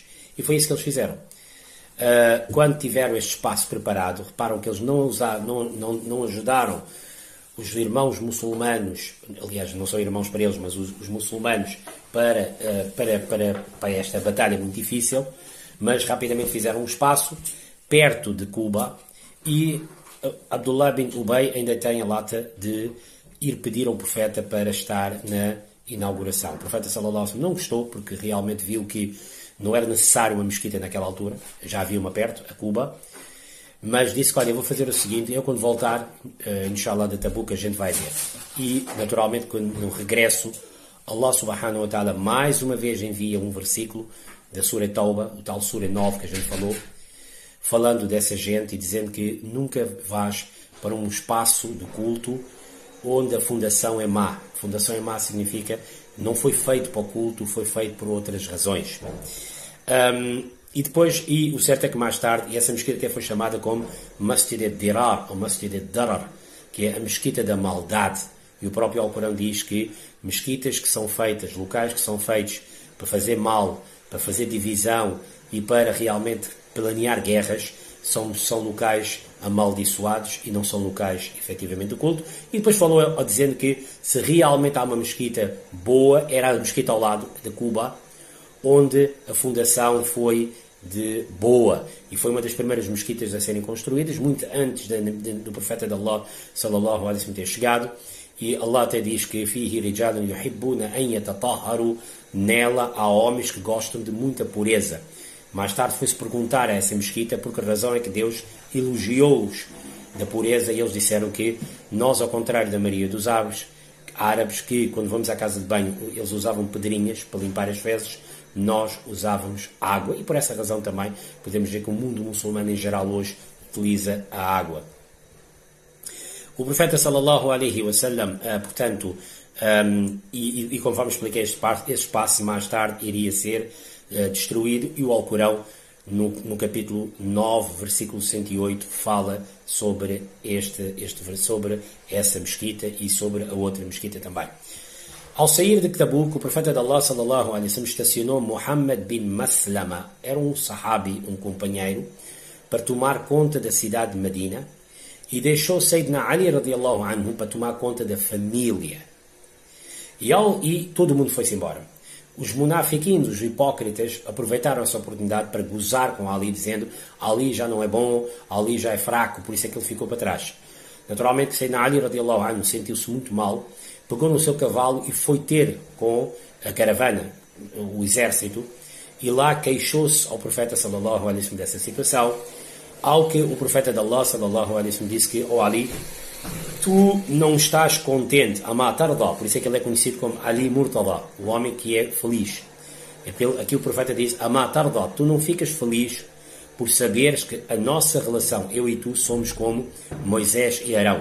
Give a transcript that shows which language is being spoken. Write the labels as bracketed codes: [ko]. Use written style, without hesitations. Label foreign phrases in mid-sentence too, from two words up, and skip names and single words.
[pt] E foi isso que eles fizeram. Quando tiveram este espaço preparado, reparam que eles não ajudaram os irmãos muçulmanos, aliás, não são irmãos para eles, mas os muçulmanos, para esta batalha muito difícil, mas rapidamente fizeram um espaço perto de Cuba, e Abdullah bin Ubay ainda tem a lata de ir pedir ao profeta para estar na inauguração. O profeta [ar] صلى الله عليه وسلم [pt] não gostou, porque realmente viu que não era necessário uma mesquita naquela altura, já havia uma perto, a Cuba, mas disse que, olha, eu vou fazer o seguinte, eu quando voltar, inshallah, de Tabuk, a gente vai ver. E, naturalmente, no regresso, [ar] الله سبحانه وتعالى [pt] mais uma vez envia um versículo da Sura Tauba, o tal Sura 9 que a gente falou, falando dessa gente e dizendo que nunca vás para um espaço de culto onde a fundação é má. Fundação é má significa não foi feito para o culto, foi feito por outras razões. E o certo é que mais tarde, e essa mesquita até foi chamada como Masjid al-Dirar, ou Masjid al-Darar, que é a mesquita da maldade. E o próprio Alcorão diz que mesquitas que são feitas, locais que são feitos para fazer mal, para fazer divisão e para realmente planear guerras, são locais amaldiçoados e não são locais efetivamente de culto. E depois falou dizendo que se realmente há uma mesquita boa, era a mesquita ao lado de Cuba, onde a fundação foi de boa, e foi uma das primeiras mesquitas a serem construídas, muito antes do profeta de Allah [ar] صلى الله عليه وسلم [pt] ter chegado. E Allah até diz que [ar] فيه رجال يحبون أن يتطهروا, [pt] nela há homens que gostam de muita pureza. Mais tarde foi-se perguntar a essa mesquita por que razão é que Deus elogiou-os da pureza, e eles disseram que nós, ao contrário da maioria dos árabes, que quando vamos à casa de banho eles usavam pedrinhas para limpar as fezes, nós usávamos água, e por essa razão também podemos dizer que o mundo muçulmano em geral hoje utiliza a água. O profeta [ar] صلى الله عليه وسلم, [pt] portanto, e conforme expliquei, este espaço mais tarde iria ser destruído, e o Alcorão, no capítulo 9, versículo 108, fala sobre sobre essa mesquita e sobre a outra mesquita também. Ao sair de Tabuk, o profeta de Allah [ar] صلى الله عليه وسلم [pt] estacionou Muhammad bin Maslama, era um sahabi, um companheiro, para tomar conta da cidade de Medina, e deixou Sayyidina Ali [ar] رضي الله عنه [pt] para tomar conta da família. E todo mundo foi-se embora. Os munafiquins, os hipócritas, aproveitaram essa oportunidade para gozar com Ali, dizendo Ali já não é bom, Ali já é fraco, por isso é que ele ficou para trás. Naturalmente, Sayyidina Ali [ar] رضي الله عنه [pt] sentiu-se muito mal, pegou no seu cavalo e foi ter com a caravana, o exército, e lá queixou-se ao profeta [ar] صلى الله عليه وسلم [pt] dessa situação, ao que o profeta de Allah [ar] صلى الله عليه وسلم [pt] disse que, Ali, tu não estás contente, [ar] أما ترضى, [pt] por isso é que ele é conhecido como Ali Murtada, o homem que é feliz. Aqui o profeta diz, [ar] أما ترضى, [pt] tu não ficas feliz por saberes que a nossa relação, eu e tu, somos como Moisés e Arão.